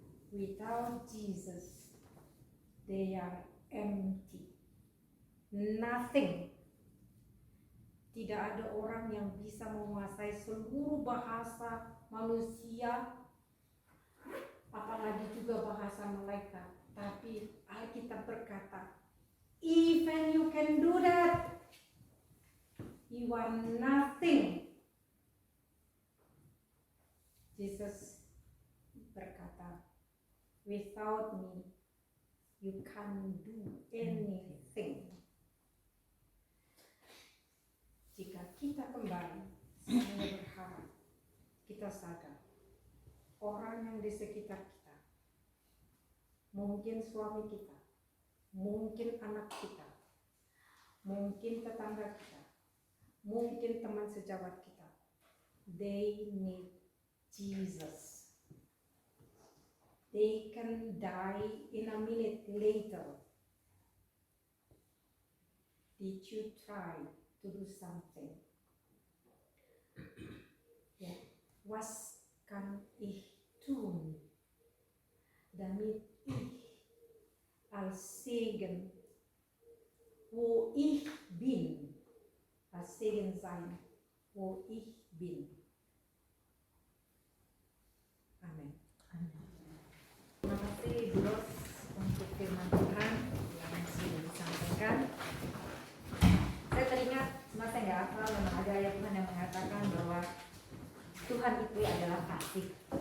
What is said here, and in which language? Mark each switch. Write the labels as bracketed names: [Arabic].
[English] Without Jesus, they are empty. Nothing. [Indonesian] Tidak ada orang yang bisa menguasai seluruh bahasa manusia, apalagi juga bahasa malaikat. Tapi Alkitab berkata, [English] even you can do that, you are nothing. Jesus [Indonesian] berkata, [English] without me, you can't do anything. [Indonesian] Jika kita kembali, saya berharap kita sadar orang yang di sekitar kita, mungkin suami kita, mungkin anak kita, mungkin tetangga kita, mungkin teman sejawat kita, [English] they need Jesus. They can die in a minute later. Did you try to do something? [German] Ya, was kan ich tun, damit ich als Segen, wo ich bin, als Segen sein, wo ich bin. [Indonesian] Amin. Terima kasih Bros untuk firman Tuhan yang sudah disampaikan. Saya teringat, cuma saya nggak hafal, memang ada ayat Tuhan yang mengatakan bahwa Tuhan itu adalah kasih.